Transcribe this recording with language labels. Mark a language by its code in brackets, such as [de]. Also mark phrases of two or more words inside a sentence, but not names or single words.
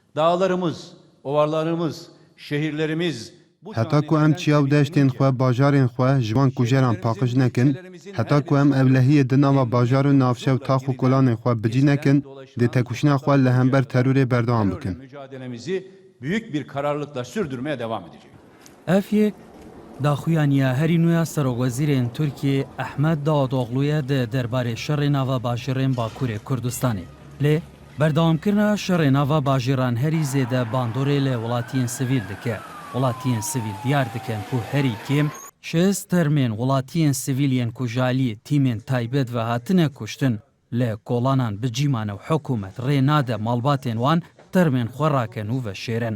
[tr] Dağlarımız, ovalarımız, şehirlerimiz [ku] Heta ku em çiyav deştên xwe bajarên xwe ji van kujeran paqij nekin, heta ku em evlehiyê di nava bajar û navşev tax û kolanên xwe bicî nekin, dê tekuşina xwe li hember terorê berdewam bikin. [tr] Mücadelemizi büyük bir kararlılıkla sürdürmeye devam edeceğiz. [ku] Ev daxuyaniya herî nûya Serokwezîrên Tirkiye Ehmed Davutoğlu'ya de derbarê şerê nava bajirên Bakurê Kurdistanê. Lê berdewamkirina şerê nava bajîran herî zêde bandorê li welatiyên sivîl dike. Welatiyên sivîl diyar dikin ku herî kêm 6 termên welatiyên sivîliyên ku ji aliyê tîmên taybet ve hatine kuştin li kolanan bi cîman û hikûmet rê nade malbatên wan termên xwe rakin û veşêrin.